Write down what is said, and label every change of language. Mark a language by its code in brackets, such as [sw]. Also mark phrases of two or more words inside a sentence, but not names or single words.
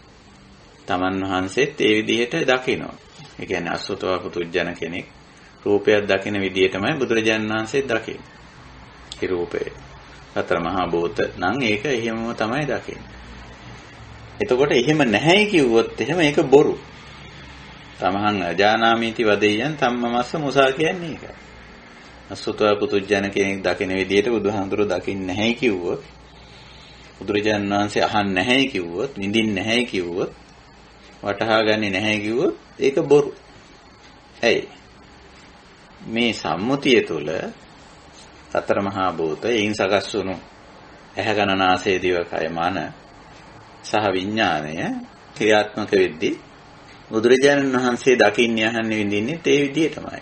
[si] තමන් වහන්සේත් ඒ විදිහට දකිනවා. ඒ කියන්නේ අසුතවා පුතුජන කෙනෙක් රූපයක් දකින විදිහටමයි බුදුරජාණන් වහන්සේ දකින්නේ. ඒ රූපය සතර මහා භූත නම් ඒක එහෙමම තමයි දකින්නේ. එතකොට එහෙම නැහැයි කිව්වොත් එහෙම ඒක බොරු. [pi] තමහං අජානාමීති වදෙය්‍යං තම්මමස්ස මුසා [si] කියන්නේ ඒකයි. අසුතවා පුතුජන කෙනෙක් දකින විදිහට බුදුහාමුදුරුවෝ දකින්නේ නැහැයි කිව්වොත් බුදුරජාණන් වහන්සේ අහන්නේ නැහැයි කිව්වොත් නිදින්නේ නැහැයි කිව්වොත් වටහා ගන්නේ නැහැ කිව්වොත් ඒක බොරු. ඇයි? මේ සම්මුතිය තුළ සතර මහා භූත එයින් සකස් වුණු ඇහැ කන නාසය දිව කය මන සහ විඥාණය ක්‍රියාත්මක වෙද්දී බුදුරජාණන් වහන්සේ දකින්නේ අහන්නේ විඳින්නේ ඒ විදිහටමයි.